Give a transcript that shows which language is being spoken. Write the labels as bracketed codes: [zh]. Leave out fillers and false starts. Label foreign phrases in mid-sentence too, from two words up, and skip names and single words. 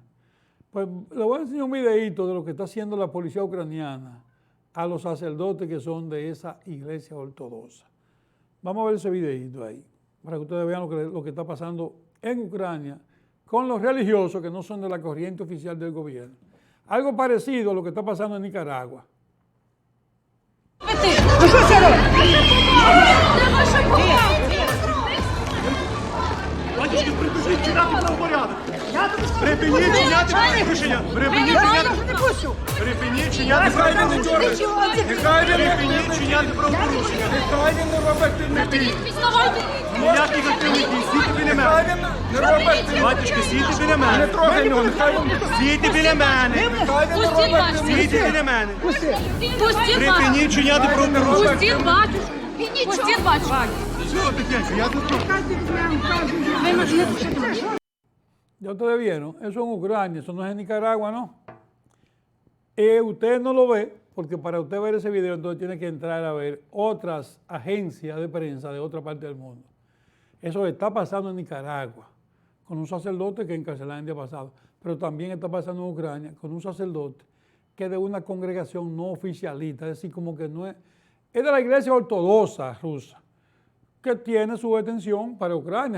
[es] Pues le voy a enseñar un videíto de lo que está haciendo la policía ucraniana a los sacerdotes que son de esa iglesia ortodoxa. Vamos a ver ese videíto ahí, para que ustedes vean lo que está pasando en Ucrania con los religiosos que no son de la corriente oficial del gobierno. Algo parecido a lo que está pasando en Nicaragua. [uk] Припиніть чиняти порушення! Припиніть чиняти правопорушення! Припиніть чиняти правопорушення! Нехай він не робить активних дій! Ніяких активних дій! Стійте біля мене! Не робить активних дій! Батюшки, стійте біля мене! Не трогай його! Стійте біля мене! Нехай він не робить активних дій! Стійте біля мене! Припиніть чиняти правопорушення! Пустіть батюшку! Пустіть батюшку! Що таке? Я тут... [es] Ya ustedes vieron, eso en Ucrania, eso no es en Nicaragua, ¿no? Usted no lo ve, porque para usted ver ese video, entonces tiene que entrar a ver otras agencias de prensa de otra parte del mundo. Eso está pasando en Nicaragua, con un sacerdote que encarcelaron el día pasado, pero también está pasando en Ucrania, con un sacerdote que es de una congregación no oficialista, es decir, como que no es de la iglesia ortodoxa rusa, que tiene su detención para Ucrania.